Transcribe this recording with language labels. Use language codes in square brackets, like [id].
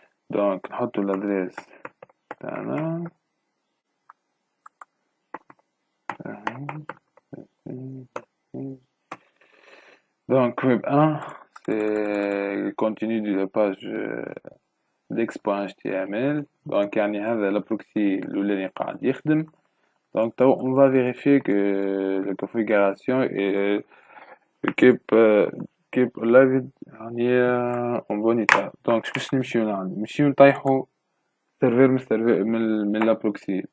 [ar] دونك نحطو الادريس تاعنا [fr] donc web 1 c'est le contenu de la page dex.html. [ar] donc يعني هذا البروكسي الأولاني قاعد يخدم. [fr] donc on va vérifier que la configuration est keep live [ar] يعني [fr] en bon état. [ar] donc باش نمشيو نطيحو سيرفر من الابروكسي.